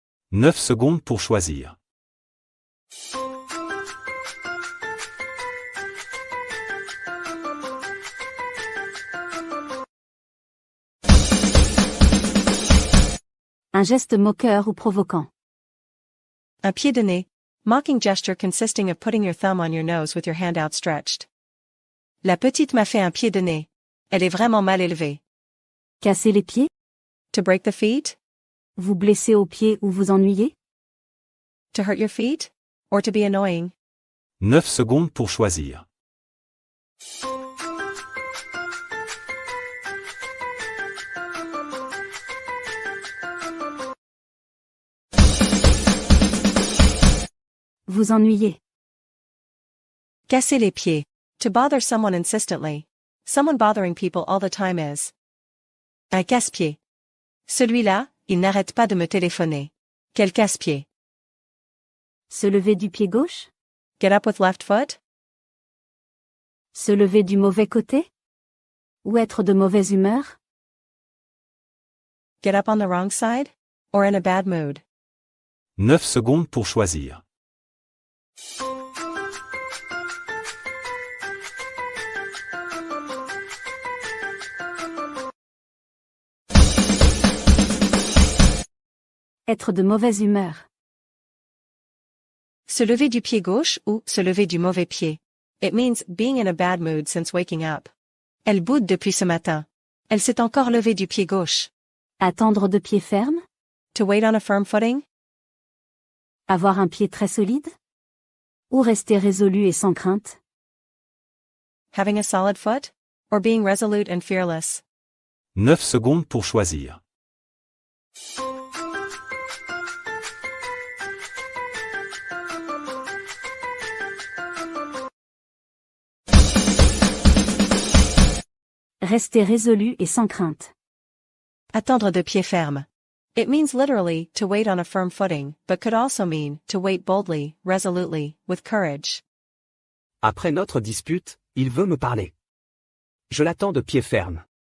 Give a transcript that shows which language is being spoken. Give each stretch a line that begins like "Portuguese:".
French: 9 secondes pour choisir. Un geste moqueur ou provoquant. Un pied de nez.
English: Mocking gesture consisting of putting your thumb on your nose with your hand outstretched.
French: La petite m'a fait un pied de nez. Elle est vraiment mal élevée. Casser les pieds?
English: To break the feet?
French: Vous blesser aux pieds ou vous ennuyer?
English: To hurt your feet? Or to be annoying?
French: 9 secondes pour choisir. Vous ennuyer. Casser les pieds.
English: To bother someone insistently. Someone bothering people all the time is.
French: Un casse-pied. Celui-là, il n'arrête pas de me téléphoner. Quel casse-pied. Se lever du pied gauche?
English: Get up with left foot?
French: Se lever du mauvais côté? Ou être de mauvaise humeur?
English: Get up on the wrong side? Or in a bad mood?
French: 9 secondes pour choisir. Être de mauvaise humeur. Se lever du pied gauche ou se lever du mauvais pied.
English: It means being in a bad mood since waking up.
French: Elle boude depuis ce matin. Elle s'est encore levée du pied gauche. Attendre de pied ferme?
English: To wait on a firm footing?
French: Avoir un pied très solide? Ou rester résolu et sans crainte?
English: Having a solid foot? Or being resolute and fearless?
French: 9 secondes pour choisir. Rester résolu et sans crainte. Attendre de pied ferme.
English: It means literally to wait on a firm footing, but could also mean to wait boldly, resolutely, with courage.
French: Après notre dispute, il veut me parler. Je l'attends de pied ferme.